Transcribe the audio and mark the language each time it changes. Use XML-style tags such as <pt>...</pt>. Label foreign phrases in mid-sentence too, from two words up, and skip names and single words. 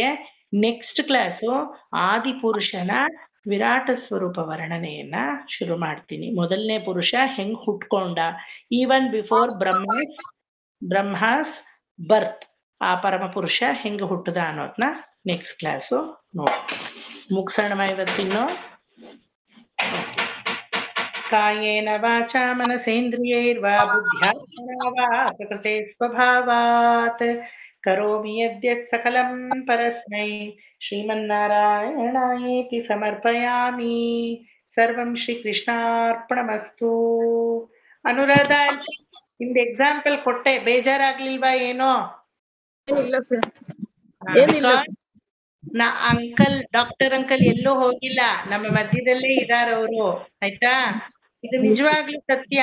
<en>next class</en> <kn>ಆದಿಪುರುಷನ ವಿರಾಟ ಸ್ವರೂಪ ವರ್ಣನೆಯನ್ನ ಶುರು ಮಾಡ್ತೀನಿ. ಮೊದಲನೇ ಪುರುಷ ಹೆಂಗ್ ಹುಟ್ಕೊಂಡ,</kn> <en>even before Brahma's birth,</en> <kn>ಆ ಪರಮ ಪುರುಷ ಹೆಂಗೆ ಹುಟ್ಟದ ಅನ್ನೋದನ್ನ</kn> <en>next class</en> <kn>ನೋಡಿ ಮುಗಿಸೋಣ ಇವತ್ತಿನ್ನು.</kn> <sa>ಕಾಯೇನ ವಾಚಾ ಮನಸೇಂದ್ರಿಯೈರ್ವಾ ಬುದ್ಧ್ಯಾತ್ಮನಾ ವಾ ಪ್ರಕೃತೆ ಸ್ವಭಾವಾತ್ ಕರೋಮಿ ಯದ್ಯತ್ ಸಕಲಂ ಪರಸ್ಮೈ ಶ್ರೀಮನ್ನಾರಾಯಣಾಯೇತಿ ಸಮರ್ಪಯಾಮಿ. ಸರ್ವಂ ಶ್ರೀಕೃಷ್ಣಾರ್ಪಣಮಸ್ತು.</sa> <kn>ಅನುರಾಧ, ನಿಮ್ದು ಎಕ್ಸಾಂಪಲ್ ಕೊಟ್ಟೆ, ಬೇಜಾರಾಗ್ಲಿಲ್ವಾ ಏನೋ? ಏನಿಲ್ಲ ಸರ್, ಏನಿಲ್ಲ. ಅಂಕಲ್,</kn> <en>doctor uncle</en> <kn>ಎಲ್ಲೂ ಹೋಗಿಲ್ಲ, ನಮ್ಮ ಮಧ್ಯದಲ್ಲೇ ಇದಾರ ಅವರು. ಆಯ್ತಾ? ಇದು ನಿಜವಾಗ್ಲೂ ಸತ್ಯ.</kn>